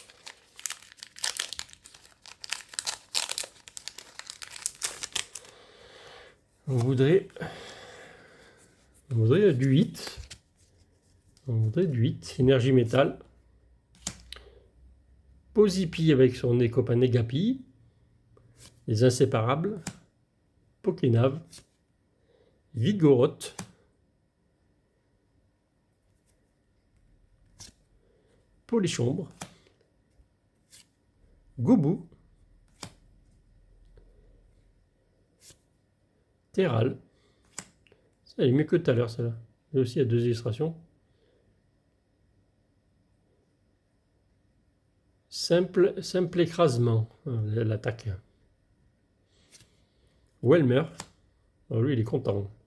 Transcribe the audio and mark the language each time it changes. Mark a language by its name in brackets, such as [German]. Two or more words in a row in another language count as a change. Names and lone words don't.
[French] On voudrait du 8. On voudrait du 8. Énergie métal. Posipi avec son copain Negapi. Les inséparables. Pokénave. Vigoroth. Polichombre. Goubou. Terral. Ça est mieux que tout à l'heure, celle-là. Et aussi, il y a deux illustrations. Simple écrasement. L'attaque. Welmer. Alors lui, il est content.